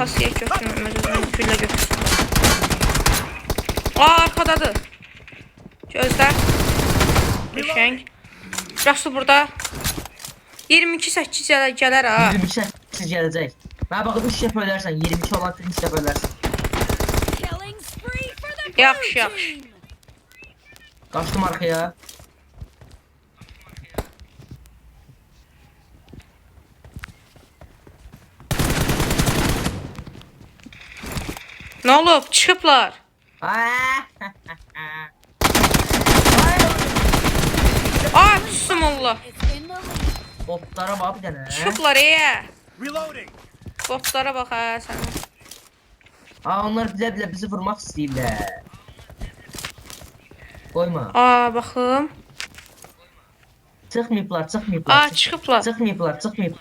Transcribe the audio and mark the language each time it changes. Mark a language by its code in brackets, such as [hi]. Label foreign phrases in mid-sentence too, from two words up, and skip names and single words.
[az] Kasaya götürməm özümün güllə götürsün. Aa, arkadadır. Gözlər. Qəşəng. Rasul burada. 22-8 gələr ha. 22-8 gələcək. Mənə baxıb 3 dəfə ölərsən, 22 olan 3 dəfə ölərsən. [en] Killing spree for the blue [az] Yaxşı. [en] team. [az] Qaçdım arxaya. Nə olub? Çıxıblar. Ay, bismillah. [en] It's in the lead. [az] Botlara bax bir dənə. Çıxıblar [en] Reloading. [az] Botlara bax ha sən. Onlar bizi vurmaq istəyirlər. Qoyma. Aa, baxım. Çıxmayıblar. Aa, çıxıblar.